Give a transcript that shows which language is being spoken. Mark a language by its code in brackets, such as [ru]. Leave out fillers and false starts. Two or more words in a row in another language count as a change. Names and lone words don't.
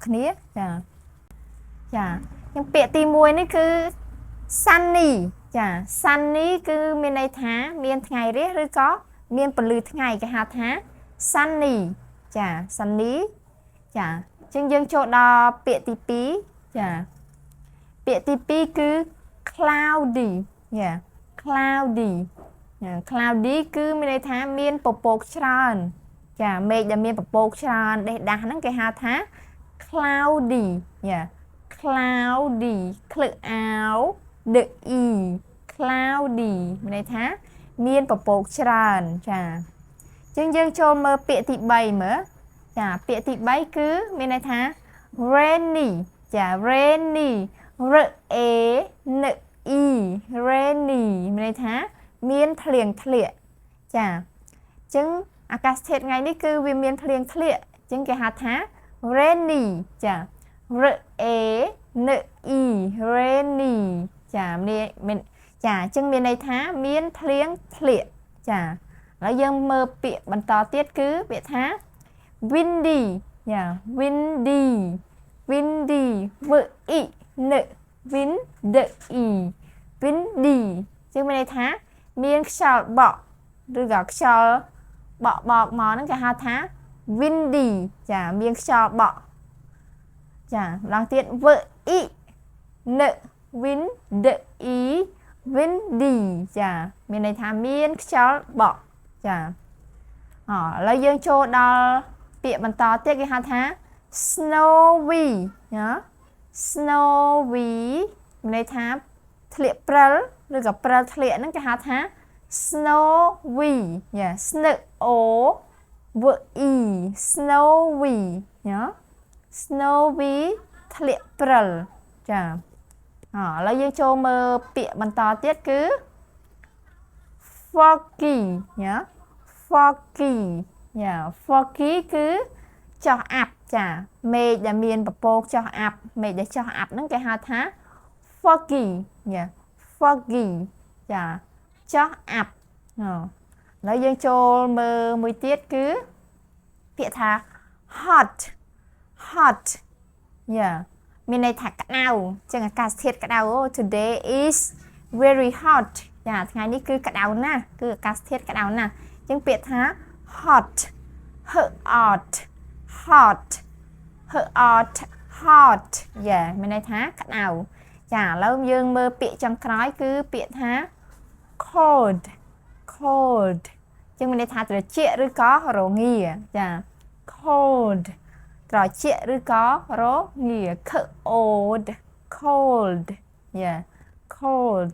[km] គ្នាចាចឹងពាក្យទី1នេះគឺ sunny ចា sunny គឺមានន័យថាមានថ្ងៃរះឬក៏មានពន្លឺថ្ងៃគេហៅថា sunny ចា sunny ចាចឹងយើងចូលដល់ពាក្យទី2ចាពាក្យទី2គឺ cloudy ចា [en] cloudy cloudy [km] គឺមានន័យថាមានពពកច្រើនចាមេឃដែលមានពពកច្រើនដេះដាស់ហ្នឹងគេហៅថា cloudy ចា cloudy ក្លឹកអាវ [en] the e cloudy [km] មានន័យថាមានពពកច្រើនចាចឹងយើងចូលមើលពាក្យទី3មើលចាពាក្យទី 3គឺមានន័យថា rainy ចា [en] rainy r a n e rainy [km] មានន័យថាមានភ្លៀងធ្លាក់ ចាអញ្ចឹងអាកាសធាតុថ្ងៃនេះគឺវាមានភ្លៀងធ្លាក់អញ្ចឹងគេហៅថា rainy ចា [en] r a n e rainy [km] ចាមានចាអញ្ចឹងមានន័យថាមានភ្លៀងធ្លាក់ចាឥឡូវយើងមើលពាក្យបន្តទៀតគឺពាក្យថា windy ចា [en] windy windy w i n windy [km] windy ចឹងមានន័យថាមានខ្យល់បក់ឬក៏ខ្យល់បក់មកហ្នឹងគេហៅថា windy ចាមានខ្យល់បក់ចាម្ដងទៀត [en] w i n windy windy [km] ចាមានន័យថាមានខ្យល់បក់ចាឥឡូវយើងចូលដល់ពាក្យបន្តទៀតគេហៅថា snowy ណា snowy មានន័យថាធ្លាក់ព្រិលឬក៏ព្រិលធ្លាក់ហ្នឹងគេហៅថា snowy យ៉ា [en] snow w e snowy [km] ណា snowy ធ្លាក់ព្រិលចាឥឡូវយើងចូលមើលពាក្យបន្តទៀតគឺ foggy ណា foggy យ៉ា foggy គឺចោះអាប់ចាមេឃដែលមានពពកចោះអាប់មេឃ ដែលចោះអាប់ហ្នឹងគេហៅថា foggy យ៉ា foggy ចាចោះអាប់ឥឡូវយើងចូលមើលមួយទៀតគឺពាក្យថា [en] hot hot [km] យ៉ាមានន័យថាក្តៅចឹងអាកាសធាតុក្តៅ [en] today is very hot [km] ចាថ្ងៃនេះគឺក្តៅណាស់គឺអាកាសធាតុក្តៅណាស់ចឹងពាក្យថា hot [en] hot hot hot hot [km] យ៉ាមានន័យថាក្តៅចាឥឡូវយើងមើលពាក្យចុងក្រោយគឺពាក្យថា [en] cold cold [km] ចឹងមានន័យថាត្រជាក់ឬក៏រងាចា cold ត្រជាក់ឬក៏រងា [en] cold cold [km] យ៉ា cold